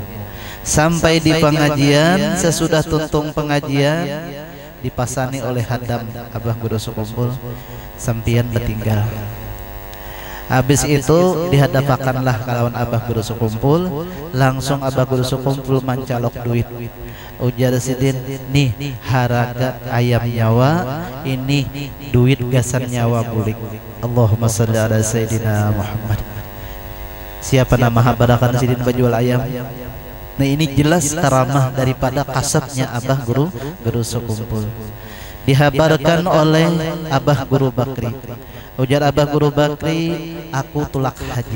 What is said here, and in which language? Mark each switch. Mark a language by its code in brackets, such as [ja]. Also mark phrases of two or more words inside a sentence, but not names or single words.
[bjn] Sampai di pengajian, sesudah tuntung pengajian dipasani oleh hadam Abah Guru Sekumpul, sampian bertinggal. Habis itu dihadapakanlah kalawan Abah Guru Sekumpul, langsung Abah Guru Sekumpul mencalok duit. Ujar Sidin, nih harga ayam nyawa, ini duit gasan nyawa bulik. [ar] اللهم صل على سيدنا محمد. [bjn] Siapa nama habarakan Sidin berjual ayam? Nah ini jelas karamah daripada kasabnya Abah Guru Sekumpul. Dihabarkan oleh Abah Guru Bakri. Ujar Abah Guru Bakri, aku tulak haji.